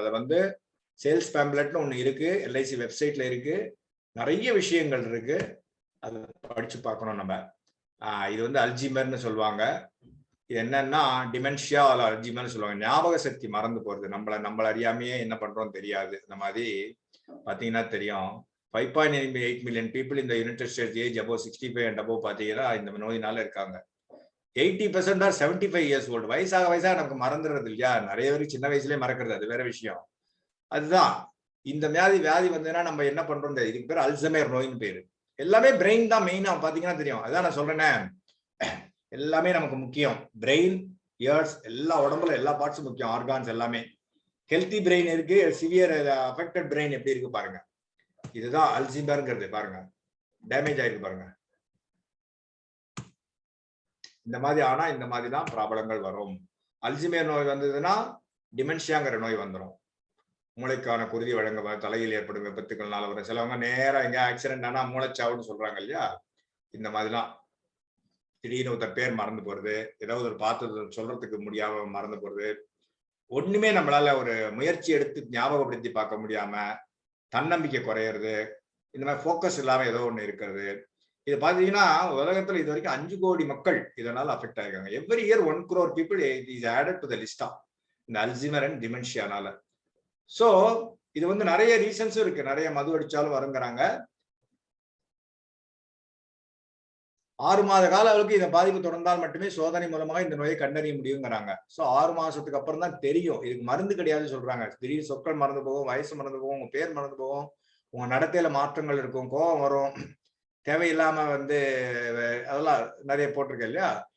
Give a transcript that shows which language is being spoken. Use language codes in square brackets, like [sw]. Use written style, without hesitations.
[ta] அதை வந்து சேல்ஸ் பேம்ப்லெட்னு ஒண்ணு இருக்கு, எல்ஐசி வெப்சைட்ல இருக்கு, நிறைய விஷயங்கள் இருக்கு, அதை படிச்சு பார்க்கணும் நம்ம. இது வந்து அல்ஜிமர்னு சொல்லுவாங்க. இது என்னன்னா டிமென்ஷியா அல்ல அல்ஜிமர்னு சொல்லுவாங்க, ஞாபக சக்தி மறந்து போறது, நம்மள அறியாமையே என்ன பண்றோம் தெரியாது. இந்த மாதிரி பாத்தீங்கன்னா தெரியும், [en] 5.8 million people in the United States age above 65 and above [ta] பாத்தீங்கன்னா இந்த நோயினால இருக்காங்க. [en] 80% are 75 years old. [ta] வயசாக நமக்கு மறந்துடுறது இல்லையா, நிறைய பேருக்கு சின்ன வயசுலயே மறக்கிறது, அது வேற விஷயம். அதுதான் இந்த வியாதி வந்ததுன்னா நம்ம என்ன பண்றோம், இதுக்கு பேர் அல்சைமர் நோயின்னு பேரு. எல்லாமே பிரெயின் தான் மெயினா பாத்தீங்கன்னா தெரியும். அதான் நான் சொல்றேனே, எல்லாமே நமக்கு முக்கியம். பிரெயின், இயர்ஸ், எல்லா உடம்புல எல்லா பார்ட்ஸும் முக்கியம், ஆர்கான்ஸ் எல்லாமே. ஹெல்த்தி பிரெயின் இருக்கு, சிவியர் அஃபெக்டட் பிரெயின் எப்படி இருக்கு பாருங்க. இதுதான் அல்சைமர்ங்கிறது பாருங்க, டேமேஜ் ஆயிருக்கு பாருங்க. இந்த மாதிரி ஆனா இந்த மாதிரி தான் ப்ராப்ளங்கள் வரும். அல்சைமர் நோய் வந்ததுன்னா டிமென்ஷியாங்கிற நோய் வந்துடும். மூளைக்கான குருதி வழங்க தலையில் ஏற்படும் விபத்துக்கள்னால வரும். சிலவங்க நேரா எங்க ஆக்சிடென்ட் ஆனா மூளைச்சாவுன்னு சொல்றாங்க இல்லையா, இந்த மாதிரிலாம் திடீர்னு ஒருத்தர் பேர் மறந்து போறது, ஏதாவது ஒரு பார்த்து சொல்றதுக்கு முடியாம மறந்து போறது, ஒண்ணுமே நம்மளால ஒரு முயற்சி எடுத்து ஞாபகப்படுத்தி பார்க்க முடியாம, தன்னம்பிக்கை குறையிறது, இந்த மாதிரி போக்கஸ் இல்லாம ஏதோ ஒண்ணு இருக்கிறது. இது பாத்தீங்கன்னா உலகத்துல இது வரைக்கும் 5 கோடி மக்கள் இதனால அஃபெக்ட் ஆயிருக்காங்க. [en] every year 1 crore people is added to the list of [ta] இந்த அல்சைமர் அண்ட் டிமென்ஷியானால. சோ இது வந்து நிறைய ரீசன்ஸும் இருக்கு, நிறைய மது அடிச்சாலும் வருங்கிறாங்க. 6 மாத கால அளவுக்கு இந்த பாதிப்பு தொடர்ந்தால் மட்டுமே சோதனை மூலமாக இந்த நோயை கண்டறிய முடியுங்கிறாங்க. சோ 6 மாசத்துக்கு அப்புறம் தான் தெரியும். இதுக்கு மருந்து கிடையாது சொல்றாங்க. திடீர் சொற்கள் மறந்து போகும், வயசு மறந்து போகும், உங்க பேர் மறந்து போகும், உங்க நடத்தையில மாற்றங்கள் இருக்கும், கோபம் வரும், தேவையில்லாம வந்து அதெல்லாம் நிறைய போட்டிருக்கேன் இல்லையா.